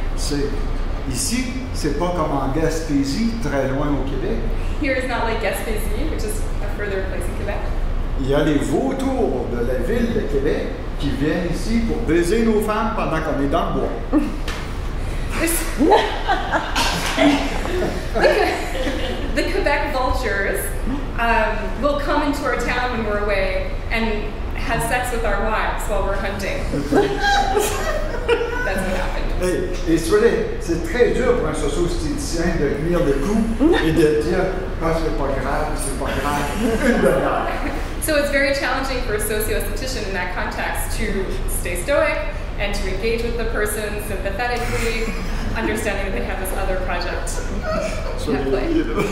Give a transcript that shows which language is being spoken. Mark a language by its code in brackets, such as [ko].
[fr] c'est ici, c'est pas comme en Gaspésie, très loin au Québec. [en] here is not like Gaspésie, which is a further place in Quebec. [fr] Il y a les vautours de la ville de Québec qui viennent ici pour baiser nos femmes pendant qu'on est dans le bois. [en] The Quebec vultures will come into our town when we're away and have sex with our wives while we're hunting. That's what happened. [fr] Et c'est très dur pour un socio-esthéticien de tenir le coup et de dire ah, c'est pas grave, une demi-heure. [en] So it's very challenging for a socio-esthetician in that context to stay stoic and to engage with the person sympathetically, understanding that they have this other project at play.